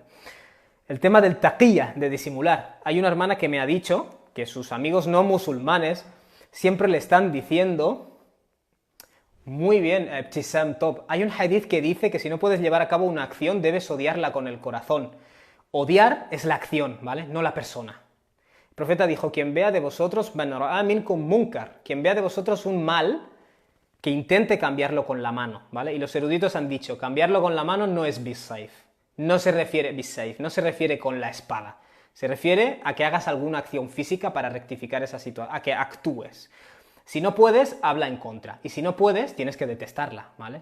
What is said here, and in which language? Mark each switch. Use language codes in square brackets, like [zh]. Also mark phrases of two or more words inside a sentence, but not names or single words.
[es] El tema del taqiyya, de disimular. Hay una hermana que me ha dicho que sus amigos no musulmanes siempre le están diciendo, muy bien, Ibtisam Top, hay un hadith que dice que si no puedes llevar a cabo una acción debes odiarla con el corazón. Odiar es la acción, ¿vale? No la persona. El profeta dijo, quien vea de vosotros, [ar] من رأى منكم منكر, [es] quien vea de vosotros un mal, que intente cambiarlo con la mano, ¿vale? Y los eruditos han dicho, cambiarlo con la mano no es bisayf, no se refiere con la espada, se refiere a que hagas alguna acción física para rectificar esa situación, a que actúes. Si no puedes, habla en contra, y si no puedes, tienes que detestarla, ¿vale?